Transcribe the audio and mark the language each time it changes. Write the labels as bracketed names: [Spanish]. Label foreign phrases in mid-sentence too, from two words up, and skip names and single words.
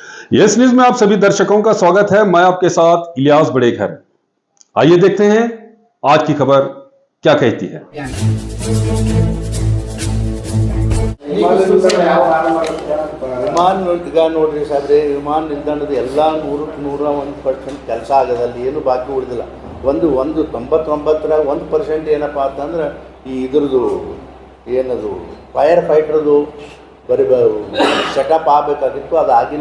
[Hindi] यस न्यूज में आप सभी दर्शकों का स्वागत है। मैं आपके साथ इलियास बड़ेखर। आइए देखते हैं आज की खबर क्या कहती है। [Kannada] ವಿಮಾನ ಈಗ ನೋಡ್ರಿ ಸಾಬ್ರೆ, ವಿಮಾನ ನಿಲ್ದಾಣದ ಎಲ್ಲ 100% ಕೆಲಸ ಆಗೋದಲ್ಲಿ ಏನು ಬಾಕಿ ಉಳಿದಿಲ್ಲ. ಒಂದು 99 1% ಏನಪ್ಪ ಅಂತಂದ್ರೆ ಈ ಇದ್ರದ್ದು ಏನದು ಫೈರ್ ಫೈಟರ್ದು ಬರೀ ಸೆಟಪ್ ಆಗಬೇಕಾಗಿತ್ತು, ಅದು ಆಗಿಲ್ಲ.